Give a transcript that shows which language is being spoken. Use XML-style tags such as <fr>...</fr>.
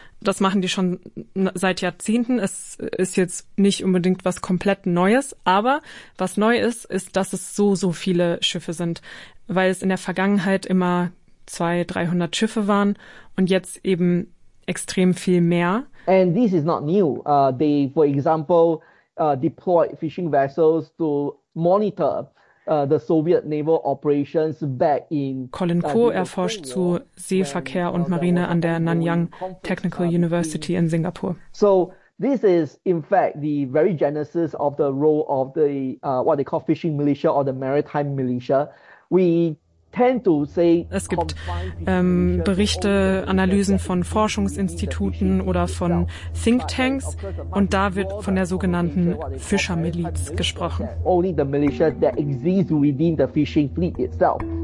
<de>Das machen die schon seit Jahrzehnten. Es ist jetzt nicht unbedingt was komplett Neues. Aber was neu ist, ist, dass es so, so viele Schiffe sind, weil es in der Vergangenheit immer 200-300 Schiffe waren und jetzt eben extrem viel mehr.</de> <en>And this is not new. They, for example, deploy fishing vessels to monitor the Soviet naval operations back in</en> <de>Colin Ko erforscht zu Seeverkehr und Marine an der Nanyang Technical University in Singapur.</de> <en>So this is in fact the very genesis of the role of the what they call fishing militia or the maritime militia. We tend to say</en> <de>es gibt Berichte, Analysen von Forschungsinstituten oder von Thinktanks und da wird von der sogenannten Fischermiliz gesprochen.</de> <en>Only the militia that exists within the fishing fleet itself.</en>